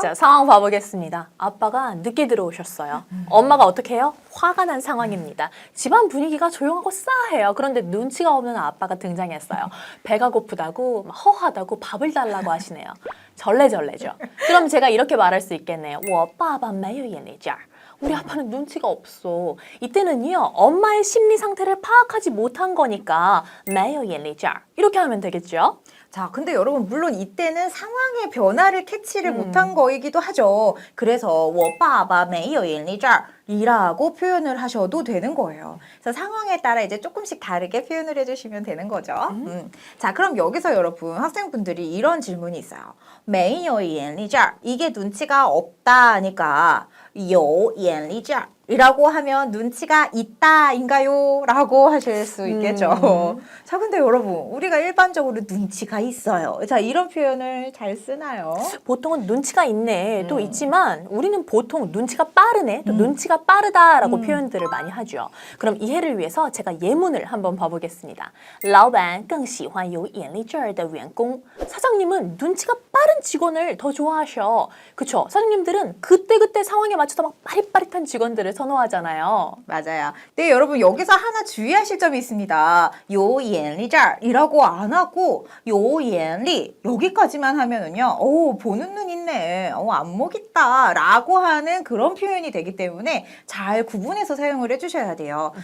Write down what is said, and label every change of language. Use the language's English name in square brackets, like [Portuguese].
[Korean] 자, 상황 봐보겠습니다. 아빠가 늦게 들어오셨어요. 엄마가 어떻게 해요? 화가 난 상황입니다. 집안 분위기가 조용하고 싸해요. 그런데 눈치가 없는 아빠가 등장했어요. 배가 고프다고, 허하다고 밥을 달라고 하시네요. 절레절레죠. 그럼 제가 이렇게 말할 수 있겠네요. [Chinese] 我爸爸没有眼力劲儿 [Korean] 우리 아빠는 눈치가 없어. 이때는요, 엄마의 심리 상태를 파악하지 못한 거니까 没有眼力劲儿 이렇게 하면 되겠죠? 자, 근데 여러분 물론 이때는 상황의 변화를 캐치를 못한 거이기도 하죠. 그래서 [Chinese] 我爸爸没有眼力劲儿 [Korean] 이라고 표현을 하셔도 되는 거예요. 그래서 상황에 따라 이제 조금씩 다르게 표현을 해주시면 되는 거죠. 자, 그럼 여기서 여러분 학생분들이 이런 질문이 있어요. 没有眼力劲儿 이게 눈치가 없다니까 有眼力劲儿 이라고 하면 눈치가 있다인가요? 라고 하실 수 있겠죠. 자, 근데 여러분 우리가 일반적으로 눈치가 있어요. 자, 이런 표현을 잘 쓰나요? 보통은 눈치가 있네 또 있지만 우리는 보통 눈치가 빠르네 또 눈치가 빠르다라고 표현들을 많이 하죠. 그럼 이해를 위해서 제가 예문을 한번 봐보겠습니다. [Chinese] 老板更喜欢有眼力劲儿的员工 [Korean] 사장님은 눈치가 빠른 직원을 더 좋아하셔. 그쵸? 사장님들은 그때그때 상황에 맞춰서 막 빠릿빠릿한 직원들을 선호하잖아요. 맞아요. 네, 여러분 여기서 하나 주의하실 점이 있습니다. 有眼力劲儿 이라고 안 하고 有眼力 여기까지만 하면은요. 보는 눈 있네. 안목 있다. 라고 하는 그런 표현이 되기 때문에 잘 구분해서 사용을 해주셔야 돼요.